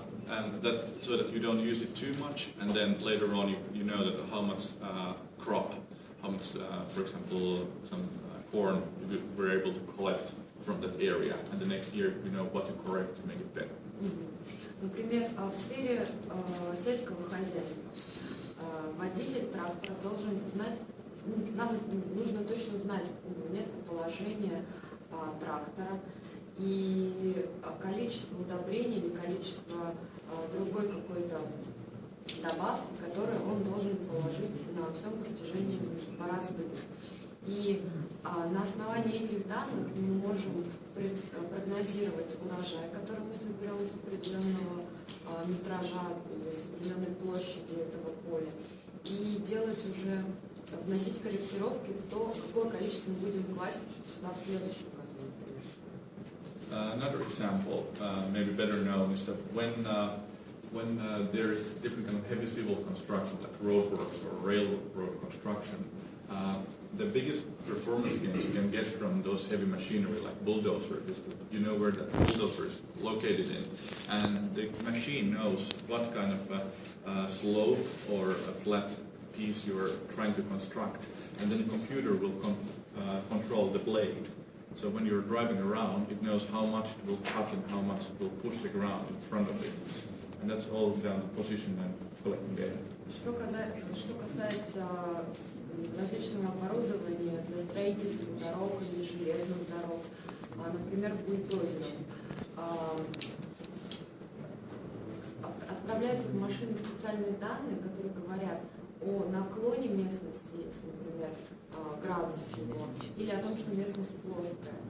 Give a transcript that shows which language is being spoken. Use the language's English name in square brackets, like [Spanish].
[English] And that so that you don't use it too much, and then later on you know that how much crop, how much, for example, some corn you were able to collect from that area, and the next year you know what to correct to make it better. [Russian] Например, в сфере сельского хозяйства водитель трактора должен знать, нам нужно точно знать местоположение трактора и количество удобрений или количество другой какой-то добавки, которые он должен положить на всем протяжении развода. И на основании этих данных мы можем прогнозировать урожай, который мы соберем с определенного метража или с определенной площади этого поля, и делать уже, вносить корректировки в то, какое количество мы будем класть сюда в следующем году. [English] Another example, maybe better known, is that when there is different kind of heavy civil construction, like roadworks or railroad construction, the biggest performance gains you can get from those heavy machinery, like bulldozers, is that you know where the bulldozer is located in, and the machine knows what kind of slope or a flat piece you are trying to construct, and then the computer will control the blade. So when you're driving around, it knows how much it will cut and how much it will push the ground in front of it. And that's all down to position and collecting data. [Russian] Что касается различного оборудования для строительства дорог или железных дорог, например, бульдозеров, отправляются в машины специальные данные, которые говорят о наклоне местности, например, градус его, или о том, что местность плоская.